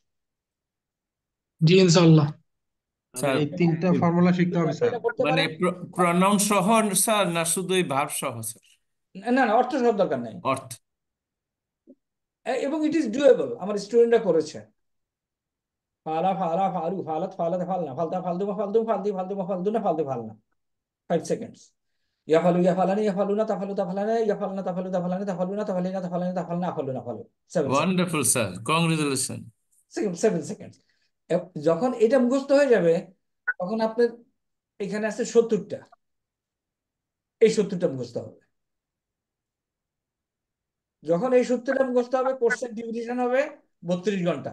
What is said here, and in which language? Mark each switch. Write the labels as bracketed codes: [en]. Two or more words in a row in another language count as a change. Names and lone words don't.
[bn] জি [ar] إن شاء الله [bn] মানে স্যার এই তিনটা ফর্মুলা শিখতে হবে যদি স্যার এটা করতে মানে পারেন, প্রনাউন সহ স্যার না শুধুই ভাব সহ স্যার না না, অর্থ সব দরকার নাই। অর্থ এবং [en] it is doable, [bn] আমার স্টুডেন্টরা করেছে। [ar] فعل فعلا فعلوا فعلت فعلتا فعلن فعلت فعلتما فعلتم فعلت فعلتما فعلتن فعلت فعلنا, [en] 5 seconds. [ar] يفعل يفعلان يفعلون تفعل تفعلان يفعلن تفعل تفعلان تفعلون تفعلين تفعلان تفعلن أفعلنا أفعل, 7 সেকেন্ড। [en] wonderful sir congratulation [bn] 7 সেকেন্ড। যখন এটা মুখস্থ হয়ে যাবে, তখন আপনার এখানে আছে 70টা, এই 70টা মুখস্থ হবে। যখন এই 70টা মুখস্থ হবে, কোর্সের ডিউরেশন হবে 32 ঘন্টা।